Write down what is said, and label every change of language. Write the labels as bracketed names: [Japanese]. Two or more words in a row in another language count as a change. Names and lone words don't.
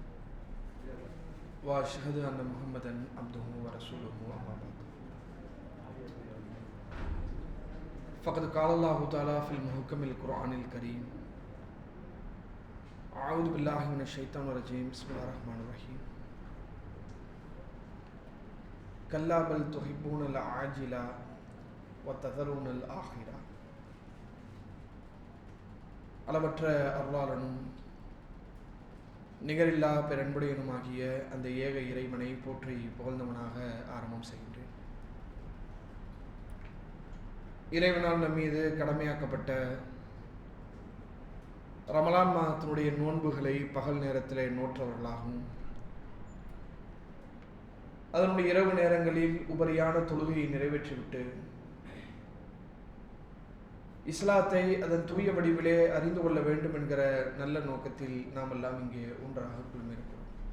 [Arabic] وأشهد أن محمدا عبده ورسوله أما بعد فقد قال الله تعالى في محكم القرآن الكريم أعوذ بالله من الشيطان الرجيم بسم الله الرحمن الرحيم كلا بل تحبون العاجلة وتذرون الآخرة [Tamil] அளவற்ற அருளாளனும் நிகரில்லா பெரன்புடையனுமாகிய அந்த ஏக இறைவனை போற்றி புகழ்ந்தவனாக ஆரம்பம் செய்கின்றேன். இறைவனால் நம் மீது கடமையாக்கப்பட்ட ரமலான் மாதத்தினுடைய நோன்புகளை பகல் நேரத்திலே நோற்றவர்களாகவும் அதனுடைய இரவு நேரங்களில் உபரியான தொழுகையை நிறைவேற்றிவிட்டு இஸ்லாத்தை அதன் தூய வடிவிலே அறிந்து கொள்ள வேண்டும் என்கிற நல்ல நோக்கத்தில் நாம் எல்லாம் இங்கே ஒன்றாக குழுமியிருக்கிறோம்.